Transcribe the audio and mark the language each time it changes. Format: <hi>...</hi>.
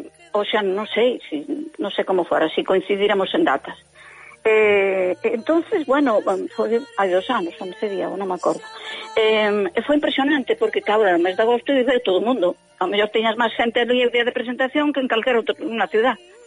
<es>O sea, no sé cómo fuera, si coincidiéramos en datas. Entonces, bueno,</es> <gl>foi hai dos anos, non sei día, non me acordo. Foi impresionante porque, cabra, no mes de agosto iba todo o mundo. A mellor tiñas máis xente no día de presentación que en calquera outra unha ciudad.</gl>